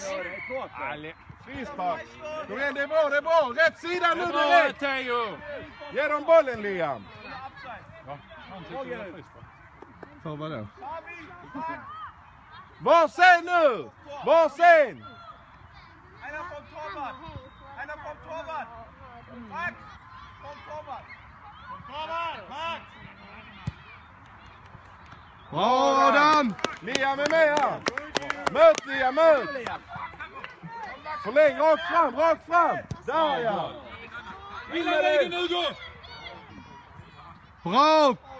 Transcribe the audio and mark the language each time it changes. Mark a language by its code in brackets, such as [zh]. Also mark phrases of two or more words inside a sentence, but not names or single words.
[sv] Frispark. Kom igen, det är bra, det är bra. Rätt sida nu Bra direkt. Theo! Ge dem bollen Liam. För vadå? Var sen nu. Var sen. [de] Einer vom Torwart! Einer vom Torwart! Max! Vom Torwart! Torwart! Max! [sv] Bra Adam! Liam är med här. Möt Liam, möt. Förläng, rakt fram, rakt fram. Där ja. In med Lägen den. Hugo! Bra!